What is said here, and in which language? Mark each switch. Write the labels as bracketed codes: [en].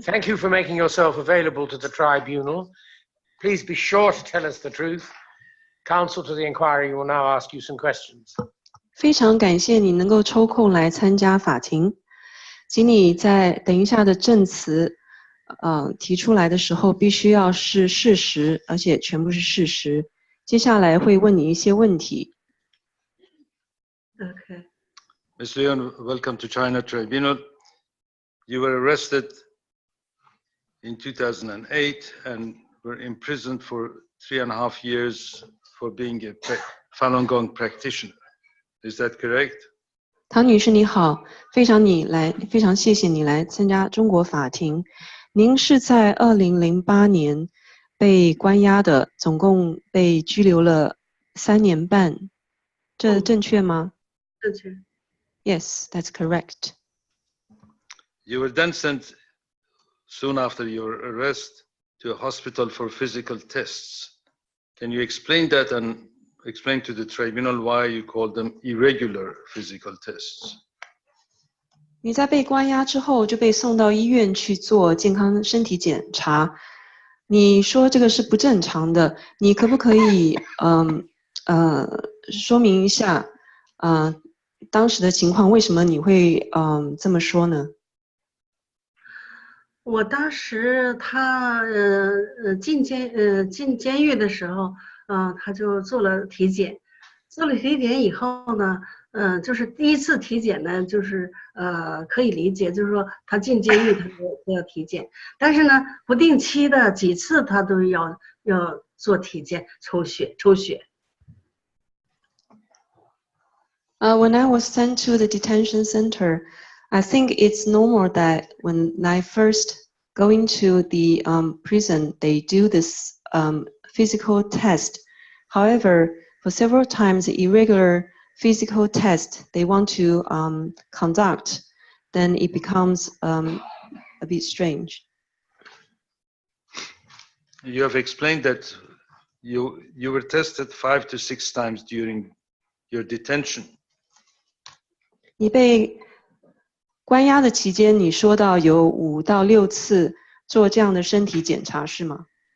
[en] Thank you for making yourself available to the tribunal. Please be sure to tell us the truth. Counsel to the inquiry will now ask you some questions. [zh] 非常感谢你能够抽空来参加法庭，请你在等一下的证词，提出来的时候必须要是事实，而且全部是事实。接下来会问你一些问题。 [en] Okay. Ms. Leon, welcome to China Tribunal. You were arrested in 2008 and were imprisoned for 3.5 years for being a Falun Gong practitioner. Is that correct? [zh] 唐女士你好，非常谢谢你来参加中国法庭。您是在2008年被关押的，总共被拘留了3年半，这正确吗？正确。 [en] Yes, that's correct. You were then sent soon after your arrest to a hospital for physical tests. Can you explain that and explain to the tribunal why you call them irregular physical tests? [zh] 你在被关押之后就被送到医院去做健康身体检查，你说这个是不正常的，你可不可以说明一下当时的情况，为什么你会这么说呢？我当时他进监狱的时候，他就做了体检，做了体检以后呢，就是第一次体检呢，就是可以理解，就是说他进监狱他都要体检，但是呢不定期的几次他都要做体检抽血。 [en] When I was sent to the detention center, I think it's normal that when I first go into the prison, they do this physical test. However, for several times, the irregular physical test they want to conduct, then it becomes a bit strange. You have explained that you were tested 5 to 6 times during your detention. [zh] 你被关押的期间，你说到有5到6次做这样的身体检查，是吗？